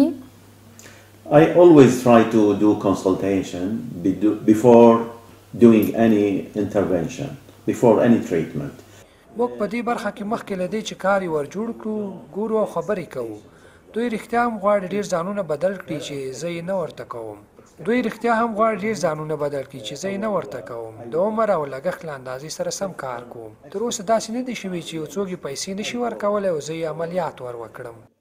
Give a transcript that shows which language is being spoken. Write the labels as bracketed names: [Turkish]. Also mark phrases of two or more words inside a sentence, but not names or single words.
[English] I always try to do consultation before doing any intervention, before any treatment. [Pashto] موږ په دې برخه کې مخکې له دې چې کار یې ور جوړ کړو ګورو او خبرې کوو. دوی رښتیا هم غواړي ډېر ځانونه بدل کړي چې زه یې نه ورته کوم. د عمر او لګښت له اندازې سره سم کار کوم. تر اوسه داسې نه دي شوي چې یو څوک یې پیسې نشي ورکولی او زه یې عملیات ور وکړم.